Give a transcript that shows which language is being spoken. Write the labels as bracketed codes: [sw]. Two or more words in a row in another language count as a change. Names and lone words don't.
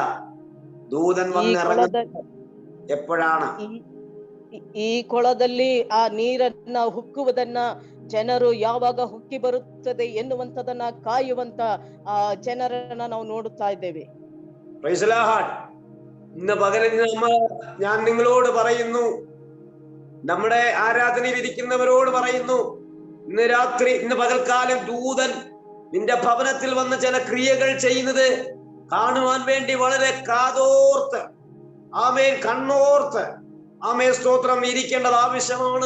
[ml] ദൂതൻ വന്നിറങ്ങി എപ്പോഴാണ്? [kn] ಈ ಕೊಳದಲ್ಲಿ ಆ ನೀರನ್ನ ಹುಕ್ಕುವುದನ್ನ ಜನರು ಯಾವಾಗ ಹುಕ್ಕಿ ಬರುತ್ತದೆ ಎನ್ನುವಂತದನ್ನ ಕಾಯುವಂತ ಆ ಜನರನ್ನ ನಾವು ನೋಡುತ್ತಾ ಇದ್ದೇವೆ. [ml] ഇന്ന് പകലിൽ ഞാൻ നിങ്ങളോട് പറയുന്നു, നമ്മുടെ ആരാധനയിൽ ഇരിക്കുന്നവരോട് പറയുന്നു, ഇന്ന് രാത്രി ഇന്ന് പകൽക്കാലം ദൂതൻ നിന്റെ ഭവനത്തിൽ വന്ന് ചില ക്രിയകൾ ചെയ്യുന്നത് കാണുവാൻ വേണ്ടി വളരെ കാതോർത്ത് ആമേൻ കണ്ണോർത്ത് ആമേൻ സ്തോത്രം ഇരിക്കേണ്ടത് ആവശ്യമാണ്.